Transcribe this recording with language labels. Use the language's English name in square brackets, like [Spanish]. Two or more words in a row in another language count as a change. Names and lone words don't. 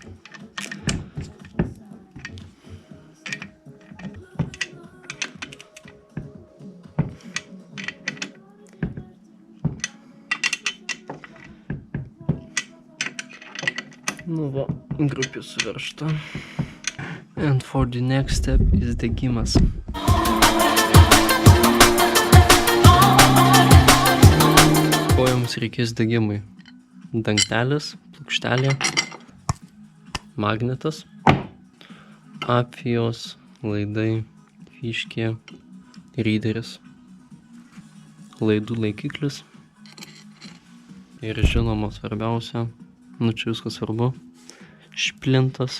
[Lithuanian] Nu va, grupė suveršta. [English] And for the next step is degimas. [Lithuanian] Ko jums reikės degimui? Dangtelis, plokštelė, magnetas, apvijos, laidai, fiškė, ryderis, laidų laikiklis ir žinoma svarbiausia, nu čia viskas svarbu, šplintas.